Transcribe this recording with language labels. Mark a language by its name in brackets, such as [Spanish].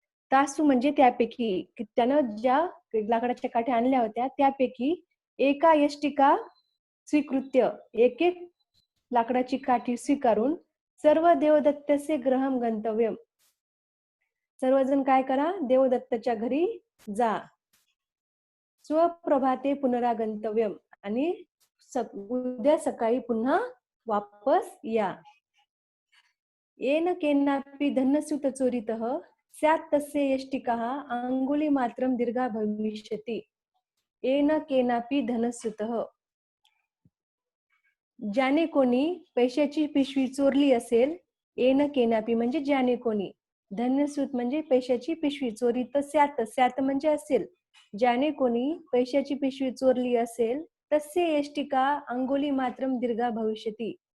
[Marathi] तासु म्हणजे त्यापैकी, त्यानं ज्या लाकडाच्या काठ्या आणल्या होत्या त्यापैकी [Sanskrit] एका यष्टिका स्वीकृत्य, [Marathi] एक एक लाकडाची काठी स्वीकारून, [Sanskrit] सर्व देवदत्तस्य गृहं गंतव्यम, [Marathi] सर्वजण काय करा? देवदत्तच्या घरी जा. [Sanskrit] स्वप्रभाते पुनरागंतव्यम, [Marathi] आणि उद्या सकाळी पुन्हा वापस या. [Sanskrit] येन केनापि धनस्यूत चोरितः स्यात् तस्य यष्टिकाः अंगुलीमात्रं दीर्घा भविष्यति. [Marathi] येन केनापि धनस्यूतः, ज्याने कोणी पैशाची पिशवी चोरली असेल, [Sanskrit] येन केनापी [Marathi] म्हणजे ज्याने कोणी, धन्यसूत म्हणजे पैशाची पिशवी, चोरी तर स्यात, स्यात म्हणजे असेल. ज्याने कोणी पैशाची पिशवी चोरली असेल, [Sanskrit] तस्य एष्टिका अंगुली मात्रम दीर्घा भविष्यती.